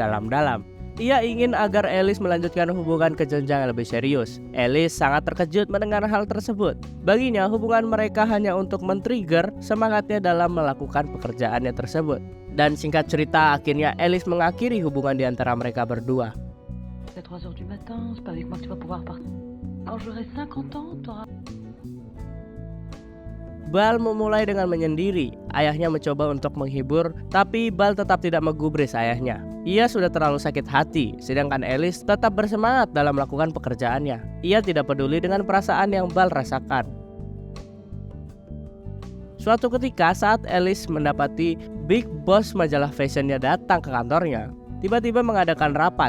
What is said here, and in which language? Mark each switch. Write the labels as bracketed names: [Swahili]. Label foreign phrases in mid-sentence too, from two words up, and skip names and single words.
[Indonesian] Ia ingin agar Alice melanjutkan hubungan ke jenjang yang lebih serius. Alice sangat terkejut mendengar hal tersebut. Baginya hubungan mereka hanya untuk men-trigger semangatnya dalam melakukan pekerjaannya tersebut. Dan singkat cerita, akhirnya Alice mengakhiri hubungan di antara mereka berdua. [French] C'est 3 heures du matin, c'est pas avec moi que tu vas pouvoir partir. Quand j'aurai 50 ans, t'auras... [Indonesian] Bal memulai dengan menyendiri. Ayahnya mencoba untuk menghibur, tapi Bal tetap tidak menggubris ayahnya. Ia sudah terlalu sakit hati, sedangkan Alice tetap bersemangat dalam melakukan pekerjaannya. Ia tidak peduli dengan perasaan yang Bal rasakan. Suatu ketika saat Alice mendapati [English] Big Boss [Indonesian] majalah fashionnya datang ke kantornya, tiba-tiba mengadakan rapat.